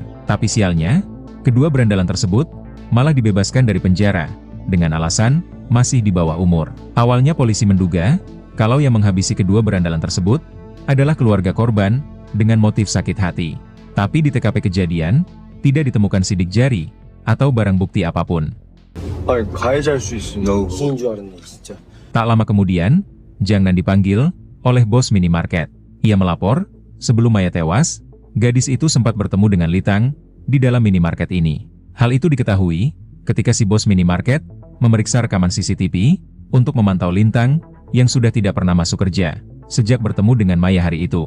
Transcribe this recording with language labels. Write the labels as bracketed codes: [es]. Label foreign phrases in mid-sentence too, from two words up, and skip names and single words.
[id] Tapi sialnya, kedua berandalan tersebut malah dibebaskan dari penjara, dengan alasan masih di bawah umur. Awalnya polisi menduga, kalau yang menghabisi kedua berandalan tersebut adalah keluarga korban dengan motif sakit hati. Tapi di TKP kejadian, tidak ditemukan sidik jari atau barang bukti apapun. [ko] 아니 가해자일 수 있으니까. 무슨 줄 알았네 진짜. [id] Tak lama kemudian, Jangnan dipanggil oleh bos minimarket. Ia melapor, sebelum Maya tewas, gadis itu sempat bertemu dengan Litang di dalam minimarket ini. Hal itu diketahui ketika si bos minimarket memeriksa rekaman CCTV untuk memantau Lintang yang sudah tidak pernah masuk kerja sejak bertemu dengan Maya hari itu.